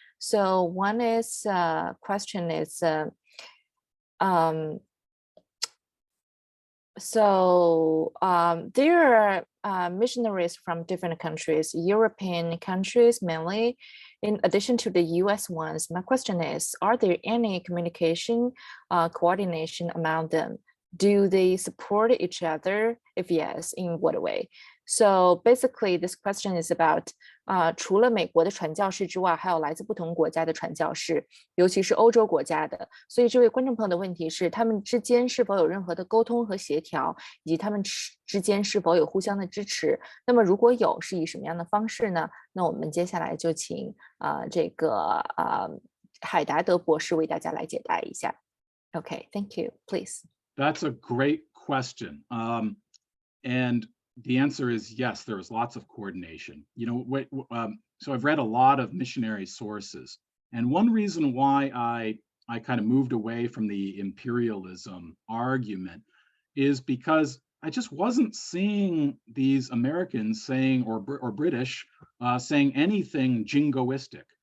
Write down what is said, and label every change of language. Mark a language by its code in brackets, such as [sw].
[en] So one question is, there are missionaries from different countries, European countries mainly, in addition to the US ones. My question is, are there any communication coordination among them? Do they support each other? If yes, in what way? So basically, this question is about [zh] 除了美国的传教士之外，还有来自不同国家的传教士，尤其是欧洲国家的。所以这位观众朋友的问题是，他们之间是否有任何的沟通和协调，以及他们之间是否有互相的支持？那么如果有，是以什么样的方式呢？那我们接下来就请这个海达德博士为大家来解答一下。 [en] Okay, thank you. Please. That's a great question. And the answer is yes, there was lots of coordination. You know, so I've read a lot of missionary sources. And one reason why I kind of moved away from the imperialism argument is because I just wasn't seeing these Americans saying, or British saying anything jingoistic.